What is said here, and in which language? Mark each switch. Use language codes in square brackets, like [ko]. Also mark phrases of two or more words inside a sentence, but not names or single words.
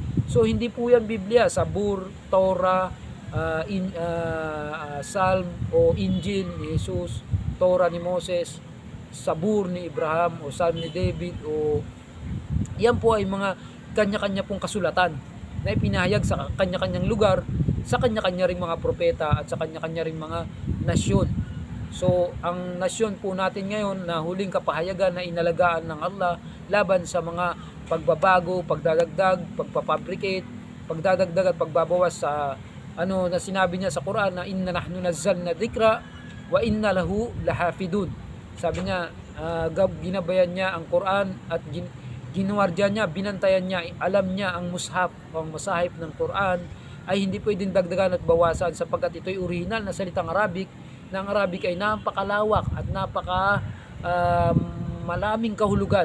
[tl] So hindi po yan Biblia, Sabur, Torah, Psalm o Injil ni Jesus, Torah ni Moses, Sabur ni Abraham o Psalm ni David, o yan po ay mga kanya-kanya pong kasulatan na ipinahayag sa kanya-kanyang lugar, sa kanya-kanya ring mga propeta at sa kanya-kanya ring mga nasyon. So ang nasyon po natin ngayon na huling kapahayagan na inalagaan ng Allah laban sa mga pagbabago, pagdadagdag, pagpapabricate, pagdadagdag at pagbabawas sa na sinabi niya sa Quran na [ar] إنا نحن نزلنا الذكر وإنا له لحافظون. [tl] Sabi niya, ginabayan niya ang Quran at ginuwardya niya, binantayan niya, alam niya ang mushaf o ang masahib ng Quran ay hindi pwedeng dagdagan at bawasan sapagkat ito'y original na salitang Arabic. Na ang Arabic ay napakalawak at malaming kahulugan.